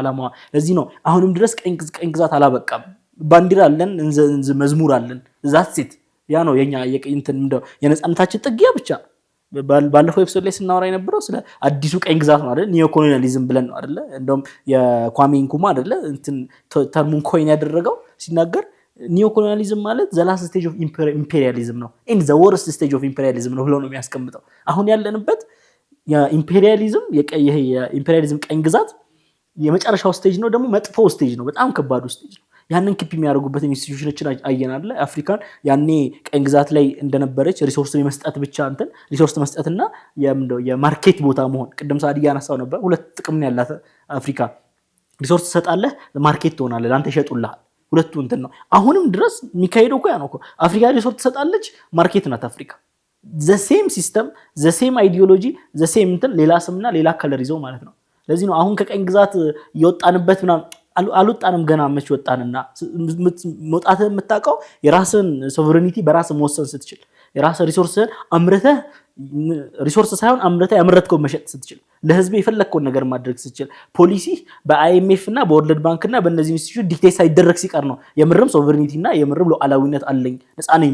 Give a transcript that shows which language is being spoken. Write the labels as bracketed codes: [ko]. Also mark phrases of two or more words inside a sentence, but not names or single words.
[am] አላማዋ ለዚህ ነው አሁንም ድረስ ቀኝ ግዛት አላበቃም ባንዲራ አለን መዝሙር አለን [en] that said [am] ያ ነው የኛ እንትን እንደው የነጻነታችን ጥጊያ ብቻ ባለፈው ኤፒሶድ ላይ ስናወራ የነበረው ስለ አዲሱ ቀኝ ግዛት ነው አይደል [en] neo colonialism [am] ብለን ነው አይደል እንደውም የኳሜ ንኩማ አይደል እንትን ተርሙን ኮይን ያደረገው ሲናገር [en] neo colonialism [am] ማለት [en] the last stage of imperialism [am] ነው [en] in the worst stage of imperialism [am] ነው ብሎ ነው የሚያስቀምጠው አሁን ያለንበት የኢምፔሪያሊዝም የኢምፔሪያሊዝም ቀኝ ግዛት የመጨረሻው ስቴጅ ነው ደግሞ መጥፎ ስቴጅ ነው በጣም ከባዱ ስቴጅ ነው ያንን ኪፕ የሚያደርጉበት ኢንስቲትዩሽኖችን አየናል አፍሪካን ያኔ ቀኝ ግዛት ላይ እንደነበረች ሪሶርስን መስጠት ብቻ እንትን ሪሶርስ መስጠትና የማርኬት ቦታ መሆን ቅድም ሳዲ ያነሳው ነበር ሁለት ጥቅም ነው ያላት አፍሪካ ሪሶርስ ተሰጣለህ ማርኬት ትሆናለህ አንተ ይሸጡልሃል ሁለቱ እንትን ነው አሁንም ድረስ ሚካኤዶ እኮ ያ ነው አፍሪካ ሪሶርስ ተሰጣለች ማርኬት ናት አፍሪካ [en] the same system the same ideology the same [am] እንትን ሌላ ስምና ሌላ ከለር ይዘው ማለት ነው ለዚህ ነው አሁን ከቀኝ ግዛት የወጣንበት ምናምን አልወጣንም ገና መች ወጣንና መውጣትህ የምታውቀው የራስን ሶቨሬኒቲ በራስ መወሰን ስትችል የራስ ሪሶርስን አምርተህ ሪሶርስ ሳይሆን አምርተህ ያመረትከው መሸጥ ስትችል ለህዝብ የፈለከውን ነገር ማድረግ ስትችል ፖሊሲ በአይኤምኤፍ እና በወርልድ ባንክ እና በእነዚህ ኢንስቲትዩት ዲክቴት ሳይደረግ ሲቀር ነው የምርም ሶቨሬኒቲ እና የምርም ሉዓላዊነት አለኝ ነፃ ነኝ